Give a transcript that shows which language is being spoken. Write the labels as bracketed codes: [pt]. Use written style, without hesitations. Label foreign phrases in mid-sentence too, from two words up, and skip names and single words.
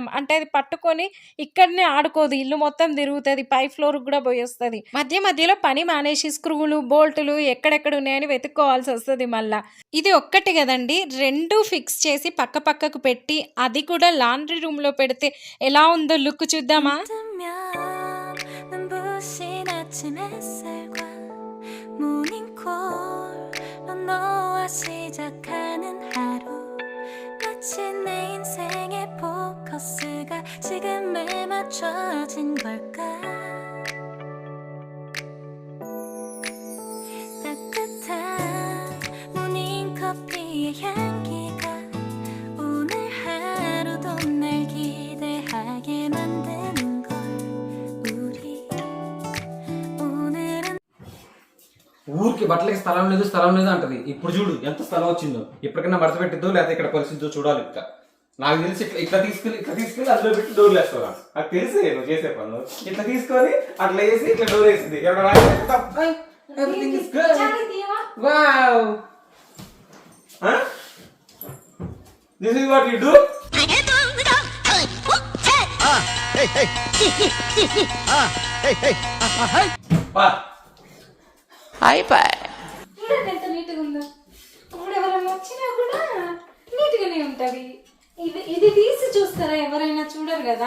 [te] అంటే అది పట్టుకొని ఇక్కడనే ఆడుకోదు, ఇల్లు మొత్తం తిరుగుతది. పై ఫ్లోర్‌కి కూడా పోయొస్తది. మధ్య మధ్యలో పని మానేసి స్క్రూలు, బోల్టులు ఎక్కడెక్కడ ఉన్నాయని వెతుక్కోవాల్సి వస్తది మళ్ళా. ఇది ఒక్కటి కదండీ, 2 ఫిక్స్ చేసి పక్క పక్కకు పెట్టి అది కూడా లాండ్రీ రూమ్‌లో పెడితే ఎలా ఉందో లుక్ చూద్దామా? [ko] 눈부신 아침 햇살과 모닝콜로 너와 시작하는 하루 마치 내 인생의 포커스가 지금에 맞춰진 걸까 따뜻한 모닝커피의 향기가 오늘 하루도 날 기대하게 만드는 [te] ఊరికి బట్టలకి స్థలం లేదు అంటది. ఇప్పుడు చూడు ఎంత స్థలం వచ్చిందో. ఇప్పటికైనా మడత పెట్టిద్దో లేదా ఇక్కడ పరిస్థితి చూడాలి. ఇంకా నాకు తెలిసి ఇట్లా తీసుకెళ్ళి అందులో పెట్టి డోర్లు వేస్తావా? నాకు తెలిసి నువ్వు చేసే పనులు. ఇట్లా తీసుకొని అట్లా వేసి ఇట్లా డోర్ వేసింది. [en] Everything is good. Wow, this is what you do. [te] చూడండి ఎంత నీట్గా ఉందో. ఇప్పుడు ఎవరైనా వచ్చినా కూడా నీట్గానే ఉంటది. ఇది తీసి చూస్తారా? ఎవరైనా చూడరు కదా.